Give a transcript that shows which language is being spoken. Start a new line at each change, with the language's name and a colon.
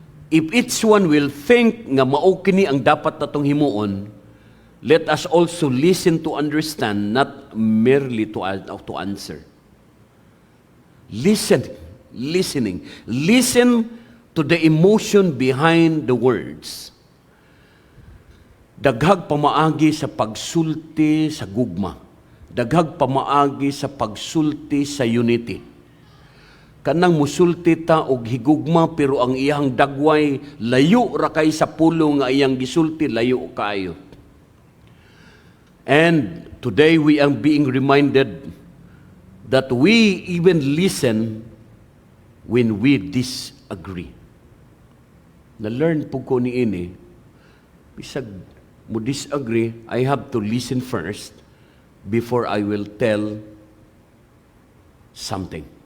English: If each one will think
Cebuano: nga mao kini ang dapat natong himuon,
English: let us also listen to understand, not merely to answer. Listening. Listen to the emotion behind the words.
Cebuano: Daghag pamaagi sa pagsulti sa gugma. Daghag pamaagi sa pagsulti sa unity. Kanang musulti ta og higugma pero ang iyang dagway layo ra kay sa pulo nga iyang gisulti, layo kayo.
English: And today we are being reminded that we even listen when we disagree.
Cebuano: Na-learn po ko ni ini, bisag mo disagree,
English: I have to listen first before I will tell something.